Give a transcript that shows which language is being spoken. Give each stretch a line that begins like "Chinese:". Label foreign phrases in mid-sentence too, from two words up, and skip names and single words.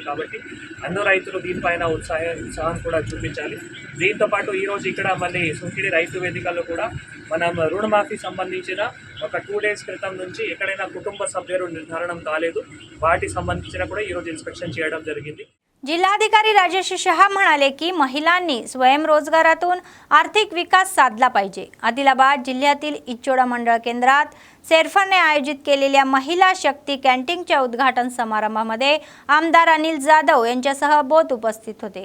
Telugu: కాబట్టి అందరూ రైతులు దీనిపైన ఉత్సాహం కూడా చూపించాలి. దీంతో పాటు ఈరోజు ఇక్కడ మళ్ళీ సుంకిడి రైతు వేదికల్లో కూడా మనం రుణమాఫీ సంబంధించిన ఒక 2 days క్రితం నుంచి ఎక్కడైనా కుటుంబ సభ్యులు నిర్ధారణం కాలేదు, వాటి संबंधिंచిన కూడా ఈరోజు ఇన్స్పెక్షన్ చేయడం జరిగింది.
Marathi: जिल्हाधिकारी राजेश शहा म्हणाले की महिलांनी स्वयंरोजगारातून आर्थिक विकास साधला पाहिजे. आदिलाबाद जिल्ह्यातील इच्चोडा मंडळ केंद्रात सेरफरने आयोजित केलेल्या महिला शक्ती कॅन्टीनच्या उद्घाटन समारंभामध्ये आमदार अनिल जाधव यांच्यासह बोथ उपस्थित होते.